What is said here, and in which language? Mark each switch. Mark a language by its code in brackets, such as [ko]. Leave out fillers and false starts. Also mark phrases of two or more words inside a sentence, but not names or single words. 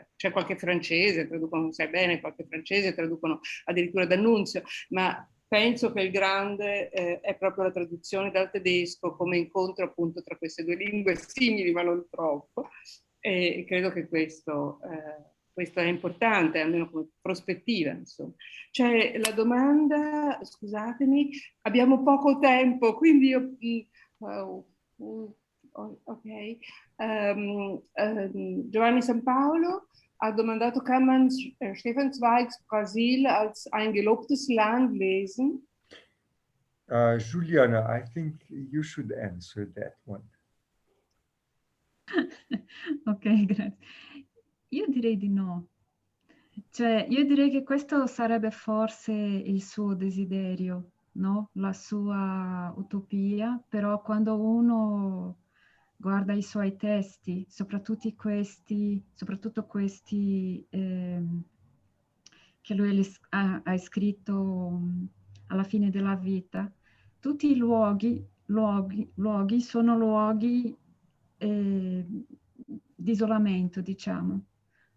[it] C'è qualche francese, traducono, sai bene, qualche francese traducono addirittura D'Annunzio, ma penso che il grande è proprio la traduzione dal tedesco come incontro appunto tra queste due lingue simili ma non troppo, e credo che questo è importante, almeno come prospettiva, insomma. C'è la domanda, scusatemi, abbiamo poco tempo, quindi io... ok. Giovanni San Paolo ha domandato, [de] kann man Stefan Zweigs Brasil als ein gelobtes Land lesen? [en] Juliana, I think you should answer that one. [it] Ok, grazie. Io direi di no. Cioè, io direi che questo sarebbe forse il suo desiderio, no? La sua utopia, però quando uno guarda i suoi testi, soprattutto questi che lui ha scritto alla fine della vita, tutti i luoghi sono luoghi di isolamento, diciamo.